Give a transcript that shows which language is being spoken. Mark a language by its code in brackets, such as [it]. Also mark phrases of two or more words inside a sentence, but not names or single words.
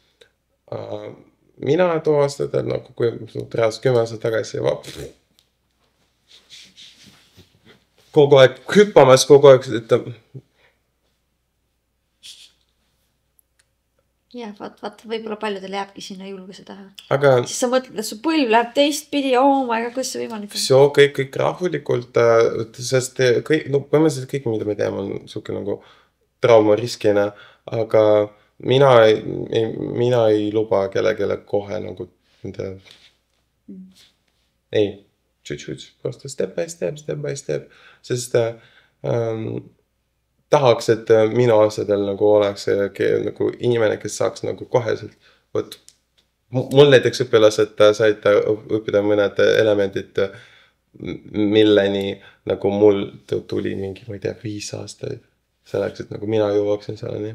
[et] Mina too aastat, nagu kui reaalselt 10 aastat tagasi kogu aeg hüppamas, kogu aeg, et jah, vaat, võib-olla paljudel jääbki sinna julguse taha. aga Siis sa mõtled, et su põlv läheb teistpidi, [en] oh my god, [et] kuidas see võimalik on? see kõik rahulikult, sest kõik, no põhimõtteliselt kõik, mida me teeme, on suke nagu traumariskina, aga mina ei luba kellelegi kohe nagu ei, tšüt-tšüt, prosto [en] step by step, [et] sest tahaks, et minu asjadel nagu oleks nagu inimene, kes saaks nagu koheselt, vot mul näiteks õpilased said õppida mõned elemendid, milleni nagu mul tuli mingi, ma ei tea, 5 aastaid selleks, et nagu mina jõuaksin selleni.